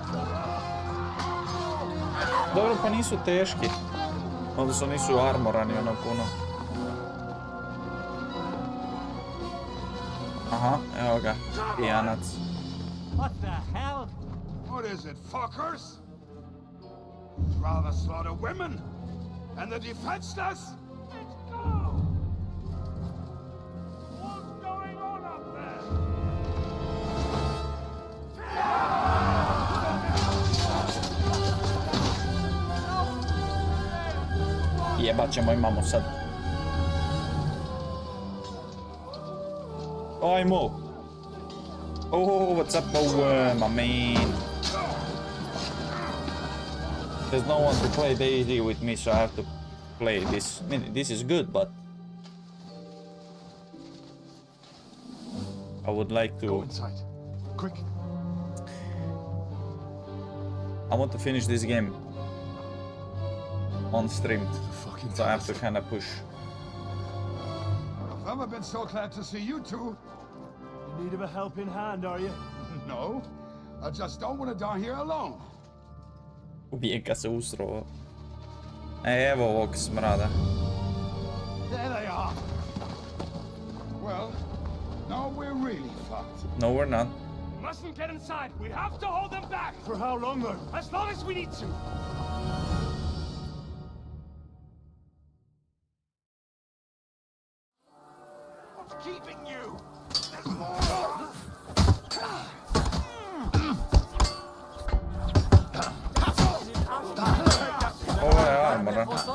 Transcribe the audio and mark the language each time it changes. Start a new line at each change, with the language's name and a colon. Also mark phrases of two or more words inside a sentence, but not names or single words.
Croatian: Dobro, pa nisu teški. Odnosno nisu armorani ono puno. Aha, evo ga. Pijanac.
English: What the hell? What is it, fuckers? Rather slaughter women and the defenseless? Let's go! What's going on up there?
Croatian: Jebat ćemo imamo sad. Ajmo!
English: Oh, what's up, my man? There's no one to play DayZ with me, so I have to play this. I mean, this is good, but I would like Go to... inside. Quick. I want to finish this game on stream, Fucking so I have to kind of push. I've never been so glad to see you two. In need of a helping hand, are you? No, I just don't want to die here alone.
Croatian: Ubijem kad se usro. Evo ovog smrada.
English: There they are. Well, now we're really fucked. No, we're not. Mustn't get inside. We have to hold them back. For how long, though? As long as we need to. What's keeping you?
Croatian: Ovo je armora.